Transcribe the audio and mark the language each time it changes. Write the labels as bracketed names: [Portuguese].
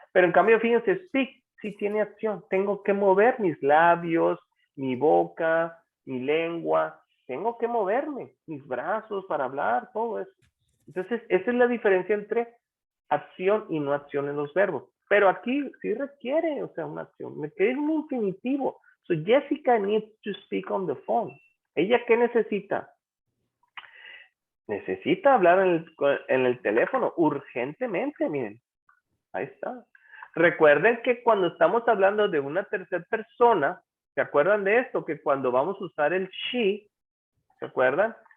[Spanish] Pero en cambio, fíjense, speak sí tiene acción. Tengo que mover mis labios, mi boca, mi lengua. Tengo que moverme, mis brazos para hablar, todo eso. Entonces, esa es la diferencia entre acción y no acción en los verbos. Pero aquí sí requiere, o sea, una acción. Me quedé en un infinitivo. [English] So Jessica needs to speak on the phone. [Spanish] ¿Ella qué necesita? Necesita hablar en el teléfono urgentemente, miren. Ahí está. Recuerden que cuando estamos hablando de una tercera persona, ¿se acuerdan de esto? Que cuando vamos a usar el she, ¿se acuerdan?